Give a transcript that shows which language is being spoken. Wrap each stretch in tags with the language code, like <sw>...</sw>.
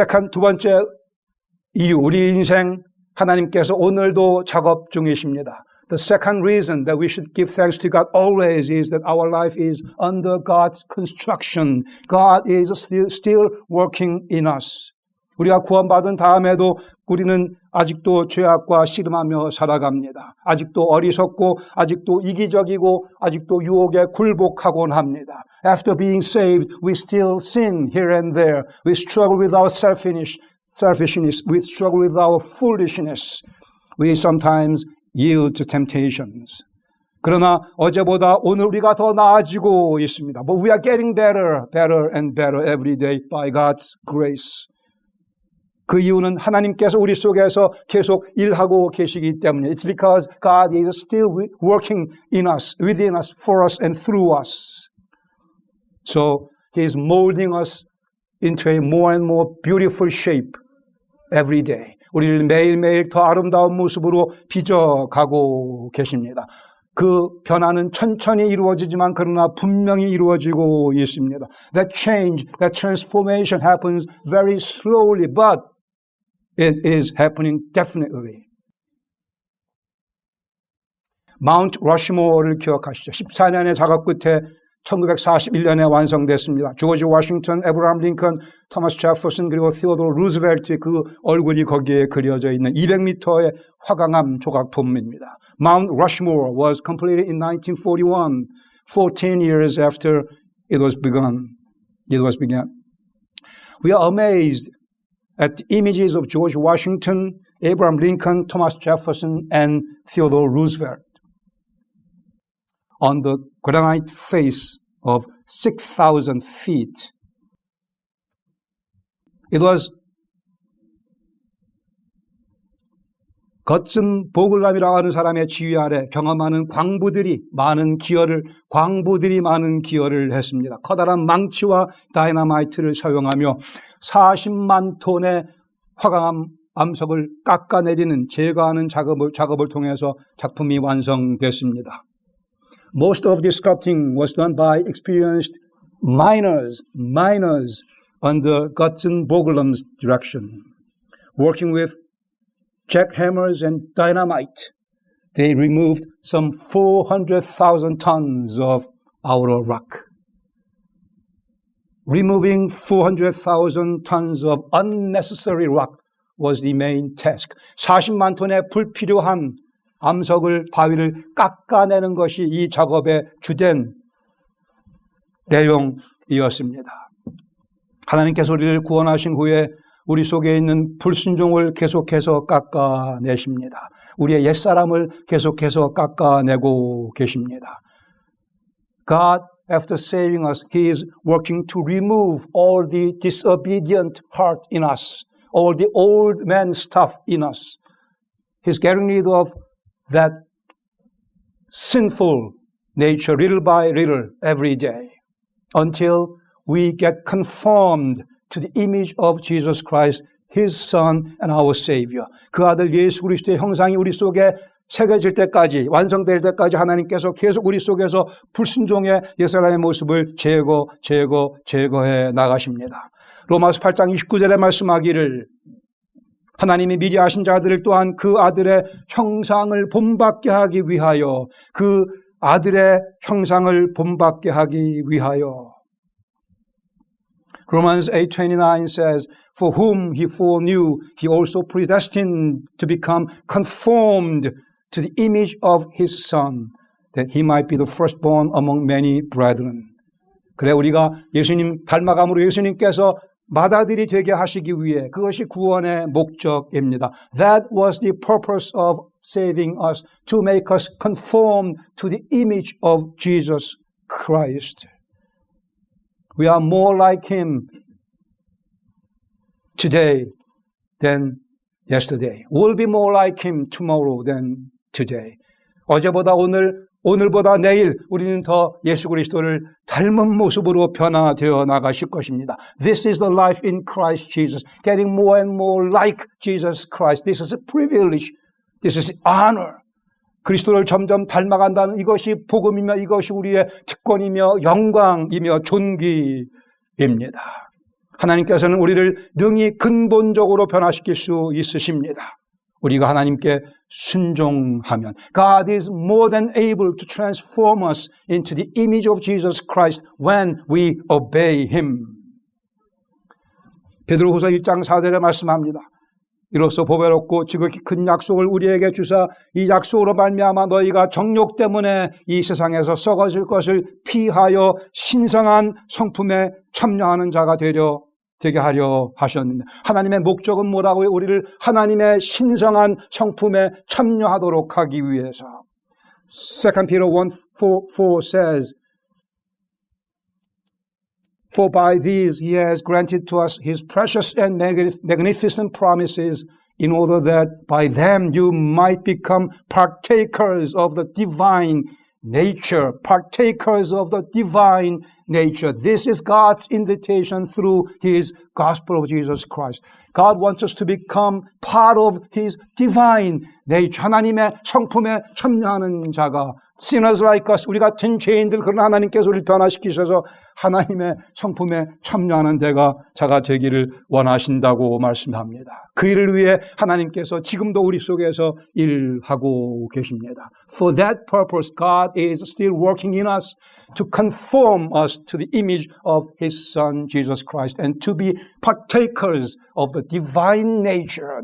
<ko>두 번째 이유, 우리 인생 하나님께서 오늘도 작업 중이십니다.</ko> <en>The second reason that we should give thanks to God always is that our life is under God's construction. God is still working in us.</en> <ko>우리가 구원받은 다음에도 우리는 아직도 죄악과 씨름하며 살아갑니다. 아직도 어리석고 아직도 이기적이고 아직도 유혹에 굴복하곤 합니다.</ko> <en>After being saved, we still sin here and there. We struggle with our selfishness. We struggle with our foolishness. We sometimes yield to temptations.</en> <ko>그러나 어제보다 오늘 우리가 더 나아지고 있습니다.</ko> <en>But we are getting better, better and better every day by God's grace.</en> <ko>그 이유는 하나님께서 우리 속에서 계속 일하고 계시기 때문에</ko> <en>It's because God is still working in us, within us, for us and through us. So He is molding us into a more and more beautiful shape every day.</en> <ko>우리를 매일매일 더 아름다운 모습으로 빚어가고 계십니다. 그 변화는 천천히 이루어지지만 그러나 분명히 이루어지고 있습니다.</ko> <en>That change, that transformation happens very slowly, but it is happening definitely.</en> <ko>마운트 러시모어를 기억하시죠? 14년의 작업 끝에 1941년에 완성됐습니다. 조지 워싱턴, 에브라함 링컨, 토마스 제퍼슨 그리고 시어도어 루즈벨트의 그 얼굴이 거기에 그려져 있는 200m의 화강암 조각품입니다.</ko> <en>Mount Rushmore was completed in 1941, 14 years after it was begun. We are amazed at the images of George Washington, Abraham Lincoln, Thomas Jefferson, and Theodore Roosevelt on the granite face of 6,000 feet. It was</en> <ko>겉슨 보글람이라고 하는 사람의 지휘 아래 경험하는 광부들이 많은 기여를 했습니다. 커다란 망치와 다이너마이트를 사용하며 40만 톤의 화강암 암석을 깎아내리는 제거하는 작업을 통해서 작품이 완성됐습니다.</ko> <en>Most of the sculpting was done by experienced miners under Gutzon Borglum's direction. Working with jackhammers and dynamite, they removed some 400,000 tons of outer rock. Removing 400,000 tons of unnecessary rock was the main task.</en> <ko>40만 톤의 불필요한 암석을, 바위를 깎아내는 것이 이 작업의 주된 내용이었습니다. 하나님께서 우리를 구원하신 후에 우리 속에 있는 불순종을 계속해서 깎아내십니다. 우리의 옛사람을 계속해서 깎아내고 계십니다.</ko> <en>God, after saving us, He is working to remove all the disobedient heart in us, all the old man stuff in us. He's getting rid of that sinful nature little by little every day until we get conformed to the image of Jesus Christ, His Son and our Savior.</en> <ko>그 아들 예수 그리스도의 형상이 우리 속에 새겨질 때까지, 완성될 때까지 하나님께서 계속 우리 속에서 불순종의 옛사람의 모습을 제거해 나가십니다. 로마서 8장 29절에 말씀하기를 하나님이 미리 아신 자들을 또한 그 아들의 형상을 본받게 하기 위하여</ko> <en>그 아들의 형상을 본받게 하기 위하여 Romans 8:29 says, For whom he foreknew, he also predestined to become conformed to the image of his Son, that he might be the firstborn among many brethren.</en> <ko>그래 우리가 예수님 닮아감으로 예수님께서 맏아들이 되게 하시기 위해 그것이 구원의 목적입니다.</ko> <en>That was the purpose of saving us, to make us conform to the image of Jesus Christ. We are more like Him today than yesterday. We'll be more like Him tomorrow than today.</en> <ko>어제보다 오늘보다 내일 우리는 더 예수 그리스도를 닮은 모습으로 변화되어 나가실 것입니다.</ko> <en>This is the life in Christ Jesus. Getting more and more like Jesus Christ. This is a privilege. This is honor.</en> <ko>그리스도를 점점 닮아간다는 이것이 복음이며 이것이 우리의 특권이며 영광이며 존귀입니다. 하나님께서는 우리를 능히 근본적으로 변화시킬 수 있으십니다. 우리가 하나님께 순종하면</ko> <en>God is more than able to transform us into the image of Jesus Christ when we obey Him.</en> <ko>베드로후서 1장 4절에 말씀합니다. 이로써 보배롭고 지극히 큰 약속을 우리에게 주사 이 약속으로 말미암아 너희가 정욕 때문에 이 세상에서 썩어질 것을 피하여 신성한 성품에 참여하는 자가 되게 하려 하셨는데, 하나님의 목적은 뭐라고요? 우리를 하나님의 신성한 성품에 참여하도록 하기 위해서.</ko> <en>2 Peter 1:4 says, For by these he has granted to us his precious and magnificent promises, in order that by them you might become partakers of the divine nature. Partakers of the divine nature. This is God's invitation through his gospel of Jesus Christ. God wants us to become part of his divine nature.</en> <ko>하나님의 성품에 참여하는 자가,</ko> <en>sinners like us,</en> <ko>우리 같은 죄인들, 그러나 하나님께서 우리를 변화시키셔서 하나님의 성품에 참여하는 자가 되기를 원하신다고 말씀합니다. 그 일을 위해 하나님께서 지금도 우리 속에서 일하고 계십니다.</ko> <en>For that purpose, God is still working in us to conform us to the image of his Son, Jesus Christ, and to be partakers of the divine nature.</en>